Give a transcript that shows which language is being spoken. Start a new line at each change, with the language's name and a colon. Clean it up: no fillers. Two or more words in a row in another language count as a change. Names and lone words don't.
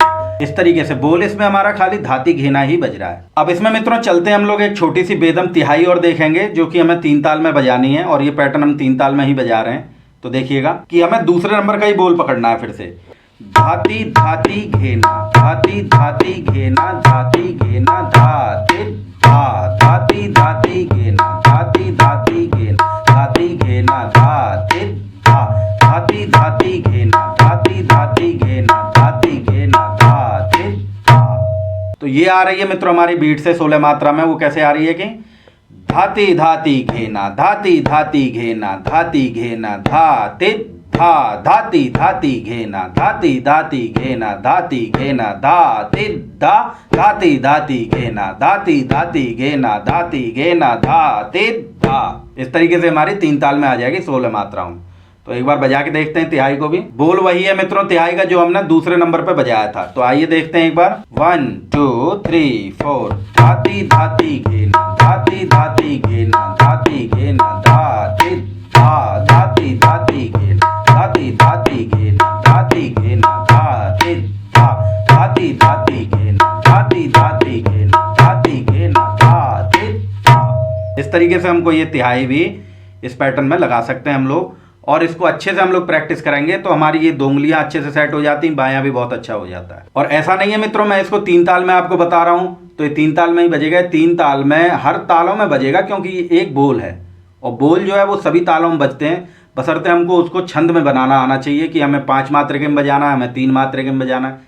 Hindi: इस तरीके से बोल इसमें हमारा खाली धाती घेना ही बज रहा है। अब इसमें मित्रों चलते हैं हम लोग एक छोटी सी बेदम तिहाई और देखेंगे जो कि हमें 3 ताल में बजानी है, और ये पैटर्न हम 3 ताल में ही बजा रहे हैं। तो देखिएगा कि हमें दूसरे नंबर का ही बोल पकड़ना है। फिर से धाती धाती घेना धाती धाती घेना धाती घेना धाती धा धाती धाती घेना धाती धाती घेना धाती घेना धाती धा धाती धाती घेना धाती धाती घेना धाती घेना धाती धा। तो ये आ रही है मित्रों हमारी बीट से 16 मात्रा में। वो कैसे आ रही है कि धाती धाती घेना धाती धाती घेना धाती घेना धाती धा धाती धाती घेना धाती धाती घेना धाती घेना धाती धा धाती धाती घेना धाती धाती घेना धाती घेना धाती धा। इस तरीके से हमारी 3 ताल में आ जाएगी 16 मात्राओं। तो एक बार बजा के देखते हैं तिहाई को भी। बोल वही है मित्रों तिहाई का जो हमने दूसरे नंबर पे बजाया था। तो आइए देखते हैं एक बार 1 2 3 4 धाती धाती घेना धाती धाती घेना धाती घेना धाती धा धाती धाती घेना धाती धाती घेना धाती घेना धाती धा धाती धाती घेना धाती धाती घेना धाती घेना धाती धा। इस तरीके से हमको ये तिहाई भी इस पैटर्न में लगा सकते हैं हम लोग, और इसको अच्छे से हम लोग प्रैक्टिस करेंगे तो हमारी ये 2 उंगलियां अच्छे से सेट हो जाती हैं, बायां भी बहुत अच्छा हो जाता है। और ऐसा नहीं है मित्रों मैं इसको 3 ताल में आपको बता रहा हूं, तो ये 3 ताल में ही बजेगा। 3 ताल में हर तालों में बजेगा क्योंकि ये एक बोल है, और बोल जो है वो सभी तालों में बजते हैं, बशर्ते हमको उसको छंद में बनाना आना चाहिए कि हमें 5 मात्रा के में बजाना है, हमें 3 मात्रा के में बजाना है।